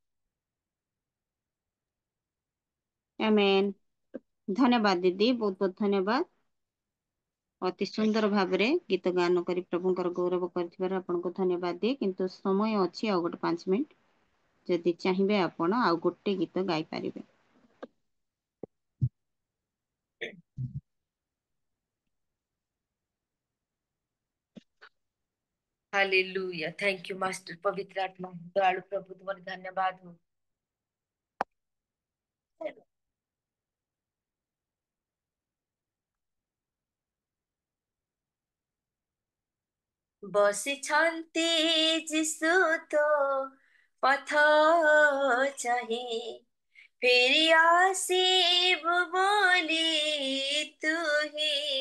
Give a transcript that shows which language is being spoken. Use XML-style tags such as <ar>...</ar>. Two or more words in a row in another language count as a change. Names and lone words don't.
<or>ଆମେନ୍ ଧନ୍ୟବାଦ ଦିଦି ବହୁତ ବହୁତ ଧନ୍ୟବାଦ ଅତି ସୁନ୍ଦର ଭାବରେ ଗୀତ ଗାନ କରି ପ୍ରଭୁଙ୍କର ଗୌରବ କରିଥିବାରୁ ଆପଣଙ୍କୁ ଧନ୍ୟବାଦ ଦିଏ କିନ୍ତୁ ସମୟ ଅଛି ଆଉ ଗୋଟେ 5 ମିନିଟ ଯଦି ଚାହିଁବେ ଆପଣ ଆଉ ଗୋଟେ ଗୀତ ଗାଇପାରିବେ</or> <hi>हालेलुया</hi> <en>thank you master</en> <hi>पवित्र आत्मा दयालु प्रभु तुम्हारे धन्यवाद हो</hi> <or>ବସିଛନ୍ତି ଯିଶୁ ତ ପଥ ଚାହିଁ ଫେରି ଆସିବୁ ବୋଲି ତୁହି</or>